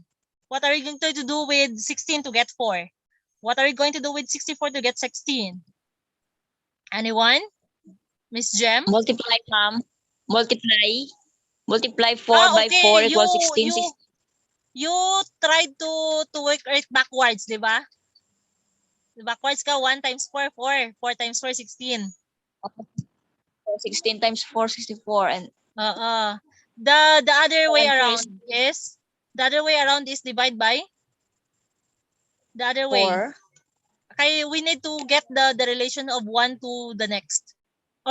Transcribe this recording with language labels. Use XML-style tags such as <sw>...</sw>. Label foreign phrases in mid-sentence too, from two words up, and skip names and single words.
<en>What are we going to do with 16 to get 4? What are we going to do with 64 to get 16? Anyone? Miss Jem? Multiply, ma'am. Multiply. Multiply 4 by 4 Okay. equals 16. You tried to work it backwards,</en> <tl>di ba?</tl> <en>Backwards ka, 1 times 4, 4. 4 times 4, 16. 16 times 4, 64. And The other way answer around is is divide by the other way. 4. Okay, we need to get the relation of 1 to the next.</en>